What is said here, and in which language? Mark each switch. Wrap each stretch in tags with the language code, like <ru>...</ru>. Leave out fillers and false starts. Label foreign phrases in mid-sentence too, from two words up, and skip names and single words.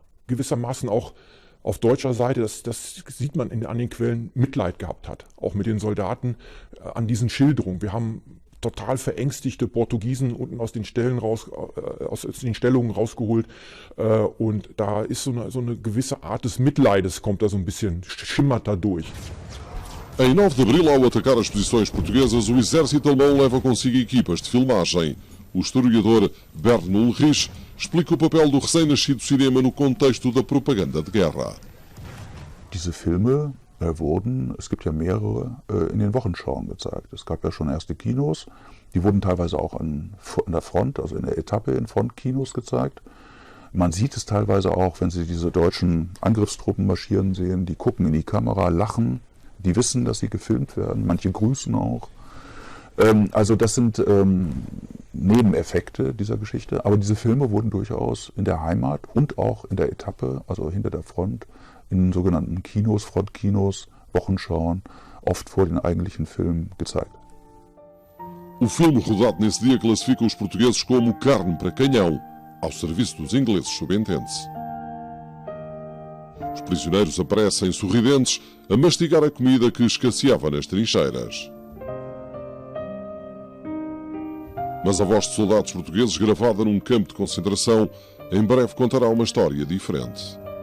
<de>Gewissermaßen auch auf deutscher Seite, das sieht man an den Quellen, Mitleid gehabt hat, auch mit den Soldaten an diesen Schilderungen. Wir haben total verängstigte Portugiesen unten aus den Stellungen rausgeholt und da ist so eine gewisse Art des Mitleides, kommt da so ein bisschen, schimmert da durch.</de> <pt>Em 9 de Abril, ao atacar as posições portuguesas, o exército alemão leva consigo equipas de filmagem. O historiador Bernd Ulrich explica o papel do recém-nascido cinema no contexto da propaganda de guerra.</pt> <de>Diese Filme es gibt ja mehrere, in den Wochenschauen gezeigt. Es gab ja schon erste Kinos, die wurden teilweise auch an der Front, also in der Etappe in Frontkinos gezeigt. Man sieht es teilweise auch, wenn Sie diese deutschen Angriffstruppen marschieren sehen, die gucken in die Kamera, lachen, die wissen, dass sie gefilmt werden, manche grüßen auch. Also das sind Nebeneffekte dieser Geschichte, aber diese Filme wurden durchaus in der Heimat und auch in der Etappe, also hinter der Front, in sogenannten Kinos, Frontkinos, Wochenschauen, oft vor den eigentlichen Filmen gezeigt.</de> <pt>O filme rodado nesse dia classifica os portugueses como carne para canhão, ao serviço dos ingleses, subentende-se. Os prisioneiros aparecem sorridentes a mastigar a comida que escasseava nas trincheiras. Mas a voz de soldados portugueses, gravada num campo de concentração, em breve contará uma história diferente.</pt>